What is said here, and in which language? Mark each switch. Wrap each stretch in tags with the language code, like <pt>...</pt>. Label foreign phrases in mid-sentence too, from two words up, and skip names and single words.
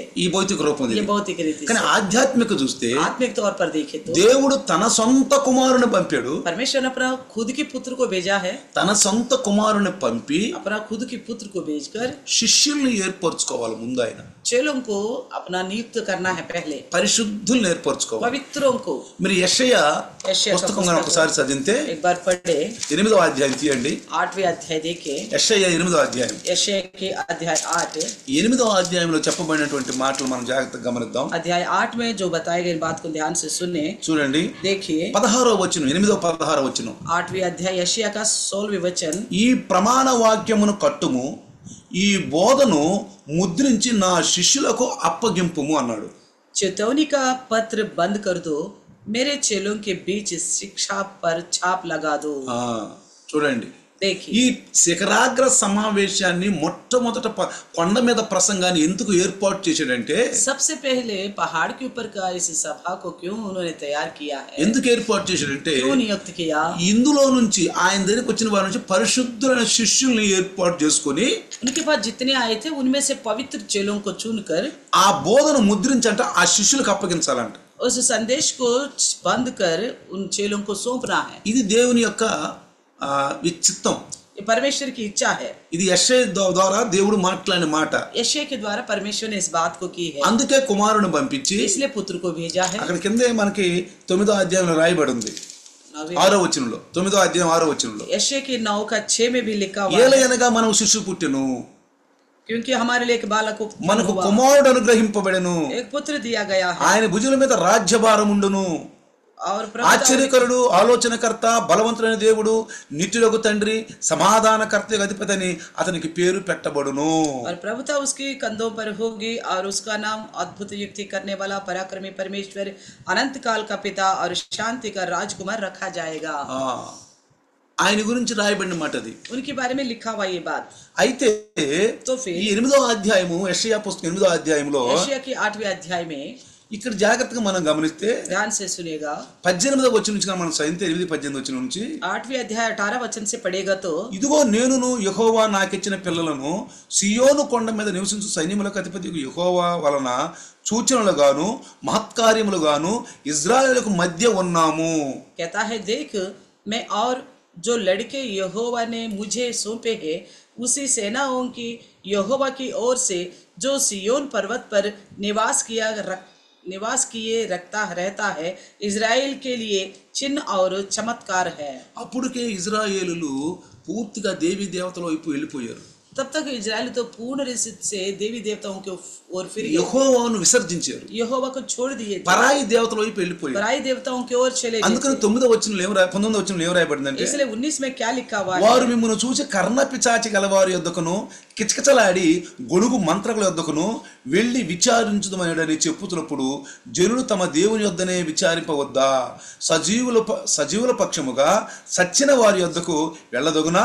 <te>ఈ భౌతిక రూపం</te> <hi>ये</hi> <te>ఇది.</te> <hi>भौतिक रीति</hi> <te>కానీ</te> <hi>से।</hi> <te>ఆధ్యాత్మిక చూస్తే</te> <hi>आत्मिक तौर पर देखे तो</hi> <te>దేవుడు తన సొంత కుమారుని పంపాడు.</te> <hi>परमेश्वर ने अपना खुद के पुत्र को भेजा है,</hi> <te>తన సొంత కుమారుని పంపి</te> <hi>अपना खुद के पुत्र को भेजकर</hi> <te>శిష్యుల్ని ఏర్పరచుకోవాలి. ముందు ఆయన</te> <hi>चेलों को अपना नियुक्त करना है, पहले</hi> <te>పరిశుద్ధుల్ని ఏర్పరచుకోవాలి.</te> <hi>पवित्रों को।</hi> <te>మీరు యెషయా</te> <hi>यशायाह का</hi> <te>పుస్తకం</te> <hi>पुस्तक</hi> <te>ఒకసారి చదివితే</te> <hi>एक बार पढ़े,</hi> <te>8వ అధ్యాయం తీయండి.</te> <hi>8वें अध्याय देखे,</hi> <te>యెషయా 8వ అధ్యాయం.</te> <hi>यशायाह के अध्याय 8,</hi> <te>8వ అధ్యాయంలో చెప్పబడినటువంటి మాటలు మనం జాగ్రత్తగా గమనిద్దాం.</te> <hi>अध्याय 8 में जो बताए गए बात को ध्यान से सुने,</hi> <te>చూడండి,</te> <hi>देखिए</hi> <te>16వ వచనం, 8వ-16వ వచనం.</te> <hi>8वें अध्याय यशायाह का 16वें वचन,</hi> <te>ఈ ప్రమాణ వాక్యమును కట్టుము, ఈ బోధను ముద్రించి నా శిష్యులకు అప్పగింపుము అన్నాడు.</te> <hi>चेतावनी का पत्र बंद कर दो, मेरे चेलों के बीच शिक्षा पर छाप लगा दो।</hi> <te>చూడండి,</te> <hi>देखिए</hi> <te>ఈ శిఖరాగ్ర సమావేశాన్ని మొట్టమొదట కొండ మీద ప్రసంగాన్ని ఎందుకు ఏర్పాటు చేశాడంటే,</te> <hi>सबसे पहले पहाड़ के ऊपर का इस सभा को क्यों उन्होंने तैयार किया है,</hi> <te>ఎందుకు ఏర్పాటు చేశాడంటే</te> <hi>क्यों नियुक्त किया?</hi> <te>ఇందులో నుంచి ఆయన దగ్గరికి వచ్చిన వారి నుంచి పరిశుద్ధులైన శిష్యుల్ని ఏర్పాటు చేసుకొని</te> <hi>उनके पास जितने आए थे उनमें से पवित्र चेलों को चुनकर</hi> <te>ఆ బోధను ముద్రించంట ఆ శిష్యులకు అప్పగించాలంట.</te> <hi>उस संदेश को बंद कर उन चेलों को सौंपना है।</hi> <te>ఇది దేవుని యొక్క చిత్తం,</te> <hi>ये परमेश्वर की इच्छा है।</hi> <te>ఇది యెషయా ద్వారా దేవుడు మాట్లాడిన మాట.</te> <hi>यशायाह के द्वारा परमेश्वर ने इस बात को की है,</hi> <te>అందుకే కుమారుని పంపించి</te> <hi>इसलिए पुत्र को भेजा है।</hi> <te>అక్కడ కిందే మనకి 9వ అధ్యాయంలో రాయబడి ఉంది, 6వ వచనంలో, 9వ అధ్యాయం 6వ వచనంలో,</te> <hi>यशायाह के 9 का 6 में भी लिखा हुआ है,</hi> <te>ఏలయనగా మనం శిశువు పుట్టెను,</te> <hi>क्योंकि हमारे लिए एक बालक</hi> <te>మనకు కుమారుడు అనుగ్రహింపబడెను,</te> <hi>एक पुत्र दिया गया है,</hi> <te>ఆయన భుజముల మీద రాజ్యభారం ఉండును.</te> <hi>और</hi> <te>ఆశ్చర్యకరుడు, ఆలోచనకర్త, బలవంతుడైన దేవుడు, నిత్యులకు తండ్రి, సమాధానకర్త అధిపతి అని అతనికి పేరు పెట్టబడును.</te> <hi>और प्रभुता उसकी कंधों पर होगी और उसका नाम अद्भुत युक्ति करने वाला, पराक्रमी परमेश्वर, अनंत काल का पिता और शांति का राजकुमार रखा जाएगा।</hi> <te>ఆయన గురించి రాయబడిన మాట అది.</te> <hi>उनके बारे में लिखा हुआ ये बात।</hi> <te>అయితే</te> <hi>तो फिर</hi> <te>ఈ 8వ అధ్యాయము, యెషయా పుస్తకం 8వ అధ్యాయంలో</te> <hi>यशायाह के 8वें अध्याय में</hi> <te>ఇక్కడ జాగ్రత్తగా మనం గమనిస్తే</te> <hi>ध्यान से सुनेगा,</hi> <te>18వ వచనం నుంచి మనం చదివితే 8-18 వచనం నుంచి,</te> <hi>8वें अध्याय 18 वचन से पढ़ेगा तो,</hi> <te>ఇదిగో నేనును యెహోవా నాకిచ్చిన పిల్లలను సియోను కొండ మీద నివసించు సైన్యములకు అధిపతి యెహోవా వలన సూచనలుగాను మహత్కార్యములుగాను ఇజ్రాయేలుకు మధ్య ఉన్నాము.</te> <hi>कहता है, देख मैं और जो लड़के यहोवा ने मुझे सौंपे हैं, उसी सेनाओं की यहोवा की ओर से जो सियोन पर्वत पर निवास किए रहता है, इज़राइल के लिए चिन्ह और चमत्कार है।</hi> <te>అప్పుడుకే ఇజ్రాయేలులు పూర్తిగా దేవీ దేవతల వైపు వెళ్ళిపోయారు.</te> <hi>तब तक इजराइल तो पूर्ण रीति से देवी देवताओं के ओर फिर गए,</hi> <te>యెహోవాను విసర్జించారు,</te> <hi>यहोवा को छोड़ दिए थे,</hi> <te>పరాయి దేవతల వైపు వెళ్ళిపోయారు.</te> <hi>पराई देवताओं की ओर चले गए</hi> <te>అందుకని</te> <hi>थे।</hi> <te>9వ వచనంలో 19వ వచనంలో ఏం రాయబడిందంటే,</te> <hi>इसलिए 19 में क्या लिखा हुआ</hi> <te>వారు</te> <hi>है,</hi> <te>మిమ్మల్ని చూసి కర్ణ పిచాచి గలవారి యొద్దకును కిచకిచలాడి గొడుగు మంత్రకుల యొద్దకును వెళ్ళి విచారించుదమని చెప్పుతున్నప్పుడు జనులు తమ దేవుని యొద్దనే విచారింపవద్దా? సజీవుల పక్షముగా సచ్చిన వారి యొద్దకు వెళ్ళదగునా?</te>